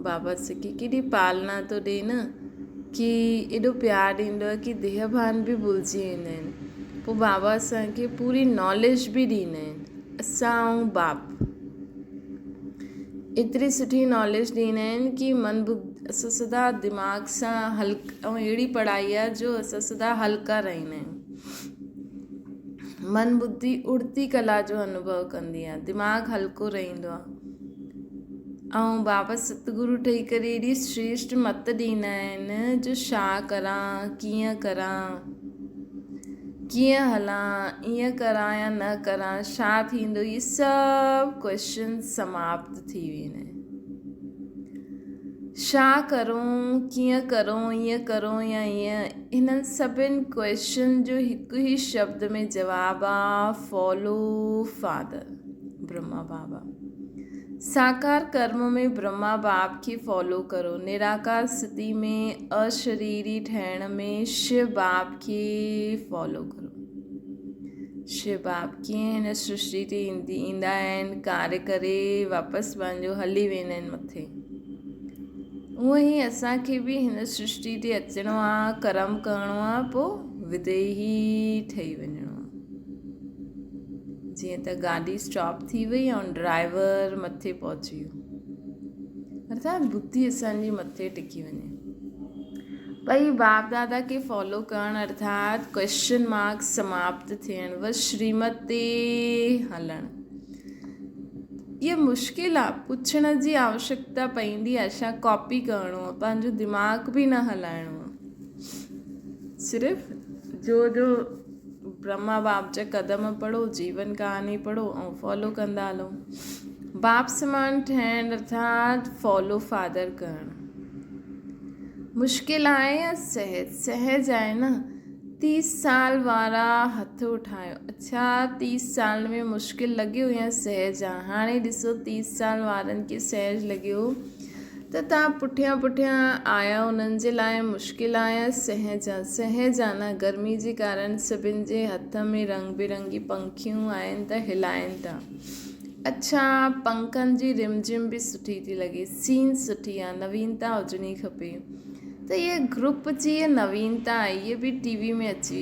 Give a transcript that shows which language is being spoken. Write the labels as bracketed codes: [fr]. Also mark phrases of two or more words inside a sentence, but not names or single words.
[sd] बाबा असांखे केॾी पालना थो ॾिए न, कि एॾो प्यारु ॾींदो आहे कि देह भान बि भुलिजी वेंदा आहिनि। पोइ बाबा असांखे पूरी नॉलेज बि ॾींदा आहिनि। असां ऐं बाप एतिरी सुठी नॉलेज ॾींदा आहिनि कि मन बुद्धि असां सदा दिमाग़ सां ऐं अहिड़ी पढ़ाई आहे जो असां सदा हल्का रहंदा आहियूं। मन बुद्धि उड़ती कला जो अनुभव कंदी आहे, दिमाग़ु हल्को रहंदो आहे। ऐं बाबा सतगुरु ठही करे एॾी श्रेष्ठ मत ॾींदा आहिनि जो छा करां, कीअं हलां, ईअं करां या न करां, छा थींदो, इहे सभु क्वेश्चन समाप्त थी वेंदा आहिनि। छा करूं, कीअं करूं, ईअं करूं या ईअं, हिननि सभिनि क्वेश्चन जो हिकु ई शब्द में जवाबु आहे [en] follow father, [sd] ब्रह्मा बाबा। साकार कर्म में ब्रह्मा बाप खे फॉलो करो। निराकार स्थिति में अशरीरी ठहण में शिव बाप खे फॉलो करो। शिव बाप कीअं हिन सृष्टि ते ईंदा आहिनि, कार्य करे वापसि पंहिंजो हली वेंदा आहिनि मथे। उअं ई असांखे बि हिन सृष्टि ते अचिणो आहे, कर्म करिणो आहे, पोइ विदेही ठही वञिणो आहे। जीअं त गाॾी स्टॉप थी वई ऐं ड्राइवर मथे पहुची वियो, अर्थात बुद्धि असांजी मथे टिकी वञे। भई बाप दादा खे फॉलो करणु अर्थात क्वेश्चन मार्क समाप्त थियणु, व श्रीमत ते हलणु। इहा मुश्किल आहे, पुछण जी आवश्यकता पवंदी आहे। छा कॉपी करिणो आहे, पंहिंजो दिमाग़ बि न हलाइणो आहे। सिर्फ़ु जो ब्रह्मा बाप जा क़दम पढ़ो, जीवन कहानी पढ़ो ऐं फॉलो कंदा हलो। बाप समान ठहणु अर्थात [en] follow father [sd] करणु मुश्किल आहे या सहज आहे न। 30 साल वारा हथ उठायो। अच्छा, 30 साल में मुश्किल लॻियो या सहज आहे? हाणे ॾिसो 30 साल वारनि खे सहज लॻियो त तव्हां पुठियां आया, उन्हनि जे लाइ मुश्किल आहे या सहज आहे? सहज आहे न। गर्मी जे कारण सभिनि जे हथ में रंग बिरंगी पंखियूं आहिनि त हिलाइनि था। अच्छा, पंखनि जी रिमझिम बि सुठी थी लॻे, सीन सुठी आहे, नवीनता हुजणी खपे। त इहे ग्रुप जी नवीनता आहे, इहे बि टीवी में अची।